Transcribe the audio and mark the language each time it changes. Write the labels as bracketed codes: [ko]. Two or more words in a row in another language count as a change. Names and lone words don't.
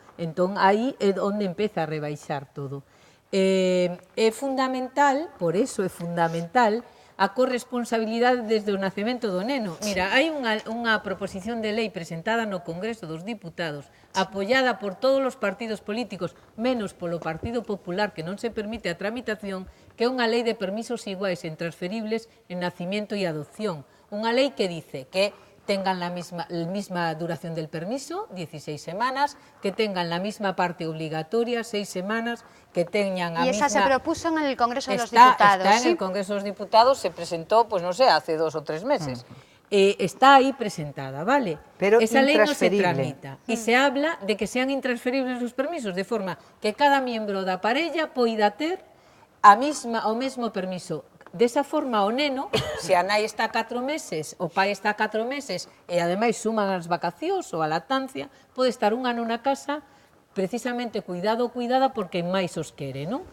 [gl] Entón, aí é onde empeza a rebaixar todo. É fundamental, por eso é fundamental, a corresponsabilidade desde o nacemento do neno. Mira, hai unha proposición de lei presentada no Congreso dos Diputados, apoiada por todos os partidos políticos, menos polo Partido Popular, que non se permite a tramitación, que é unha lei de permisos iguais e intransferibles en nacimiento e adopción. Unha lei [es] que dice que tengan la misma duración del permiso, 16 semanas, que tengan la misma parte obligatoria, 6 semanas, que tengan a misma... Y esa se propuso en el Congreso de los Diputados. Está en el Congreso de los Diputados, se presentó, pues no sé, hace 2 o 3 meses. Está ahí presentada, ¿vale? Pero esa ley no se tramita. Y se habla de que sean intransferibles [gl] os permisos, de forma que cada miembro da parella poida ter o mesmo permiso. Desa forma, o neno, se a nai está 4 meses, o pai está 4 meses, e ademais suman as vacacións ou a lactancia, pode estar un ano na casa, precisamente cuidado ou cuidada porque máis os quere, non?